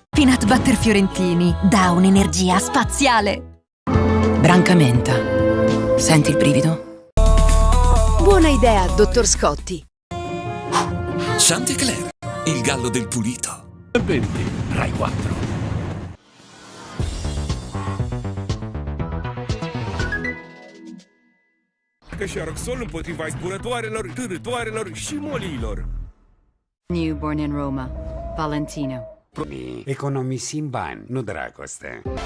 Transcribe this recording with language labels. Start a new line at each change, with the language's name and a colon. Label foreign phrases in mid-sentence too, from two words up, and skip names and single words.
English: Peanut butter
Italian: fiorentini dà un'energia spaziale. Brancamenta. Senti il brivido? Buona idea, dottor Scotti. Chanticleer, il gallo del pulito. 20, Rai 4.
Romanian: Cășaroxol împotriva zburătoarelor, târătoarelor și molilor.
English: Newborn in Roma, Valentino.
Romanian: Economisim bani, nu dragoste.